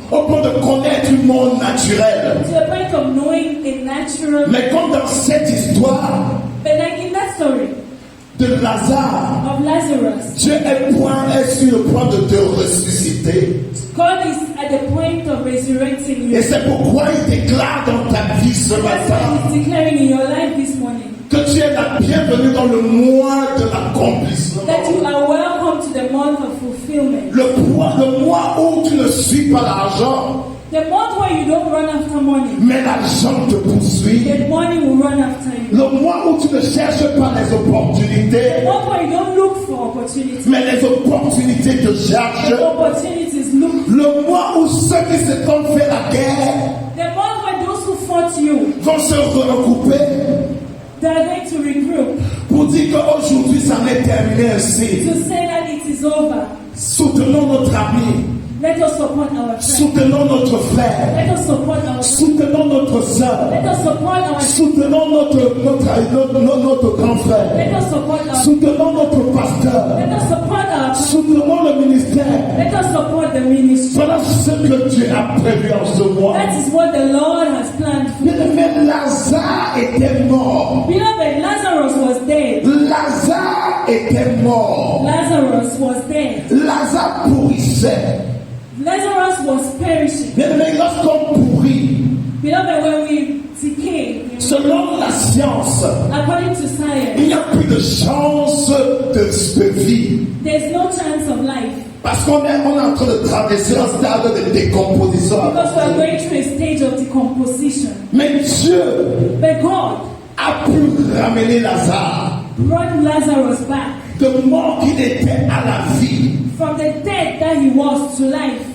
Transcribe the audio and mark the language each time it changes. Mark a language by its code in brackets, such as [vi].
[fr] au point de connaître un monde naturel. [en] to the point of knowing a natural. [fr] Mais comme dans cette histoire [en] But like in that story [fr] de Lazare, [en] of Lazarus, [fr] Dieu est sur le point de te ressusciter. [en] God is at the point of resurrecting you. [fr] Et c'est pourquoi il déclare dans ta vie ce [en] That's [fr] matin [en] what He's declaring in your life this morning. [fr] que tu es la bienvenue dans le mois de l'accomplissement. [en] That you are welcome to the month of fulfillment. [fr] Le mois où tu ne suis pas l'argent, [en] The month where you don't run after money, [fr] mais l'argent te poursuit. [en] the money will run after you. [fr] Le mois où tu ne cherches pas les [en] The [fr] opportunités, [en] month where you don't look for opportunities, [fr] mais les opportunités te cherchent. [en] the opportunities look. [fr] Le mois où ceux qui se sont fait la guerre [en] The month where those who fought you, [fr] vont se regrouper [en] they are going to regroup [fr] pour dire qu'aujourd'hui ça n'est terminé ainsi. [en] to say that it is over. [fr] Soutenons notre ami, [en] Let us support our friends. [fr] soutenons notre frère, [en] Let us support our friends. [fr] soutenons notre soeur, [en] Let us support our [fr] soutenons notre grand [en] Let [fr] frère, [en] us support our [fr] soutenons notre pasteur, [en] Let us support our [fr] soutenons le ministère. [en] Let us support the ministry. [fr] Voilà ce que Dieu a prévu en ce mois. [en] That is what the Lord has planned for [fr] Bien [en] you. [fr] aimé, Lazare était mort. [en] Beloved, Lazarus was dead. [fr] Lazare était mort. [en] Lazarus was dead. [fr] Lazare pourrissait. [en] Lazarus was perishing. [fr] Bien aimé, lorsqu'on pourrit, [en] Beloved, when we decay, [fr] selon la science, [en] according to [fr] il [en] science, [fr] n'y a plus de chance de vie. [en] there's no chance of life. [fr] Parce qu'on est en train de traverser un stade de décomposition. [en] Because we are going through a stage of decomposition. [fr] Mais Dieu [en] But God [fr] a pu ramener Lazare [en] brought Lazarus back [fr] de mort qu'il était à la vie. [en] from the death that he was to life.